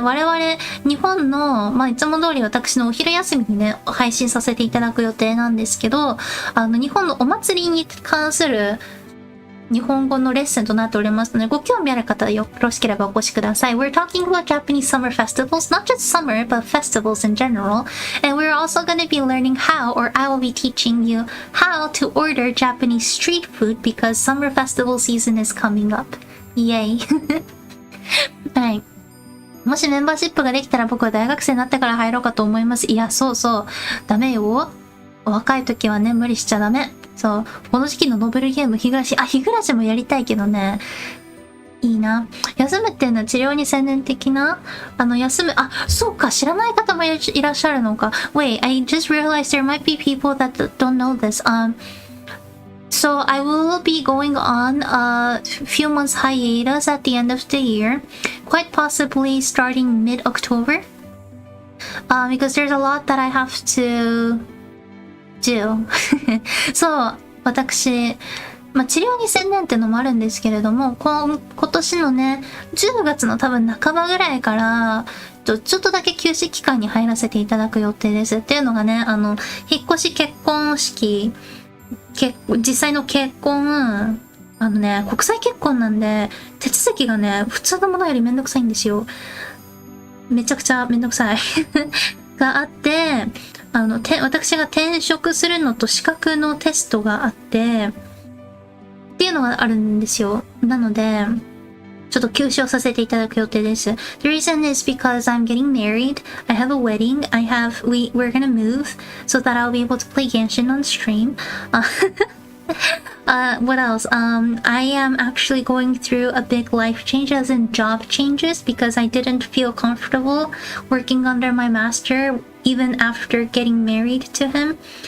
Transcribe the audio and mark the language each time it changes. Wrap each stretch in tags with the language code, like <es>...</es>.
<ja>我々、日本の、まあ、いつも通り私のお昼休みにね、配信させていただく予定なんですけど、日本のお祭りに関する、日本語のレッスンとなっておりますので、ご興味ある方よろしければお越しください。</ja> <en>We're talking about Japanese summer festivals, not just summer, but festivals in general. And we're also going to be learning how, or I will be teaching you how to order Japanese street food because summer festival season is coming up. Yay! はい。</en> <ja>もしメンバーシップができたら僕は大学生になってから入ろうかと思います。いや、そうそう。ダメよ。お若い時はね、無理しちゃダメ。そう。この時期のノベルゲーム、日暮らしもやりたいけどね。いいな。休むっていうのは治療に専念的な休む、そうか、知らない方もいらっしゃるのか。</ja> <en>Wait, I just realized there might be people that don't know this. So I will be going on a few months hiatus at the end of the year, quite possibly starting mid-October. Because there's a lot that I have to do.</en> <ja>そう、私、治療に専念っていうのもあるんですけれども、今年のね、10月の多分半ばぐらいから、ちょっとだけ休止期間に入らせていただく予定です。っていうのがね、引っ越し結婚式、実際の結婚、国際結婚なんで、手続きがね、普通のものよりめんどくさいんですよ。めちゃくちゃめんどくさい。があって、私が転職するのと資格のテストがあって、っていうのがあるんですよ。なので、ちょっと休止をさせていただく予定です。</ja> <en>The reason is because I'm getting married. I have a wedding. We're gonna move so that I'll be able to play Genshin on stream. What else? I am actually going through a big life change, as in job changes, because I didn't feel comfortable working under my master even after getting married to him.</en>